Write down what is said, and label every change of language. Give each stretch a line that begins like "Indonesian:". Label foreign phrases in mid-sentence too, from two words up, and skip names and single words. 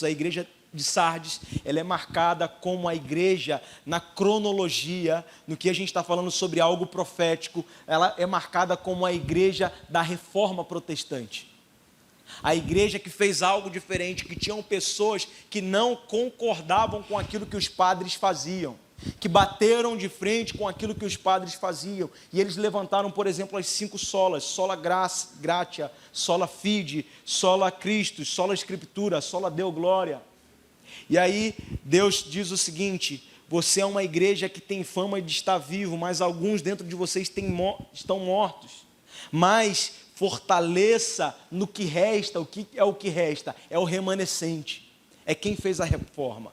Portuguese: A igreja de Sardes, ela é marcada como a igreja na cronologia, no que a gente está falando sobre algo profético, ela é marcada como a igreja da reforma protestante. A igreja que fez algo diferente, que tinham pessoas que não concordavam com aquilo que os padres faziam, que bateram de frente com aquilo que os padres faziam, e eles levantaram, por exemplo, as 5 solas:
Latin: sola gratia, sola fide, sola Christus, sola Escritura, sola Deo Glória.
Portuguese: E aí Deus diz o seguinte: você é uma igreja que tem fama de estar vivo, mas alguns dentro de vocês estão mortos. Mas fortaleça no que resta. O que é o que resta? É o remanescente. É quem fez a reforma.